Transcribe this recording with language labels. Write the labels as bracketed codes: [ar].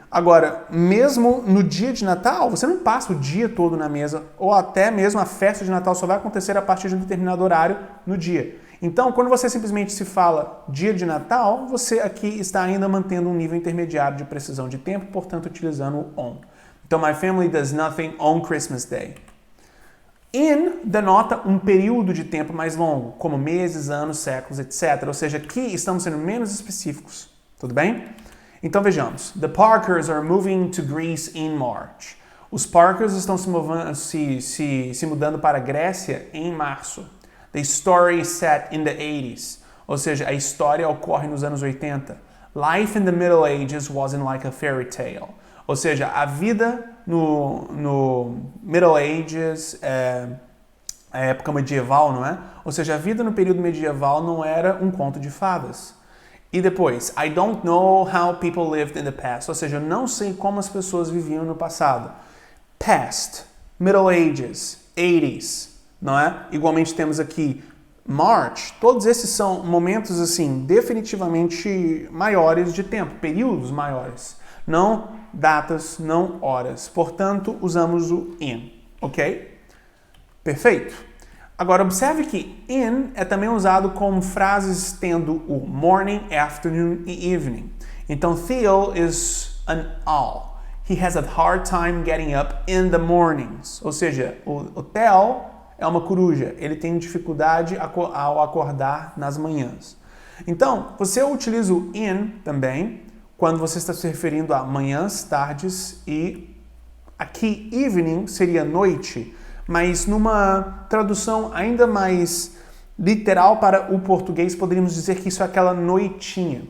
[pt] Agora, mesmo no dia de Natal, você não passa o dia todo na mesa, ou até mesmo a festa de Natal só vai acontecer a partir de um determinado horário no dia. Então, quando você simplesmente se fala dia de Natal, você aqui está ainda mantendo um nível intermediário de precisão de tempo, portanto, utilizando o on. [en] Então, my family does nothing on Christmas Day. [pt] In denota um período de tempo mais longo, como meses, anos, séculos, etc. Ou seja, aqui estamos sendo menos específicos. Tudo bem? Então vejamos. [en] The Parkers are moving to Greece in March. [pt] Os Parkers estão se mudando para a Grécia em março. [en] The story is set in the 80s. [pt] Ou seja, a história ocorre nos anos 80. [en] Life in the Middle Ages wasn't like a fairy tale. [pt] Ou seja, a vida no Middle Ages, a época medieval, não é? Ou seja, a vida no período medieval não era um conto de fadas. E depois, [en] I don't know how people lived in the past. [pt] Ou seja, eu não sei como as pessoas viviam no passado. Past, Middle Ages, 80s, não é? Igualmente temos aqui March. Todos esses são momentos, assim, definitivamente maiores de tempo, períodos maiores. Não datas, não horas. Portanto, usamos o in, ok? Perfeito. Agora, observe que in é também usado como frases tendo o morning, afternoon e evening. [en] Então, Theo is an owl. He has a hard time getting up in the mornings. [pt] Ou seja, o Theo é uma coruja. Ele tem dificuldade ao acordar nas manhãs. Então, você utiliza o in também quando você está se referindo a manhãs, tardes e aqui evening seria noite, mas numa tradução ainda mais literal para o português poderíamos dizer que isso é aquela noitinha.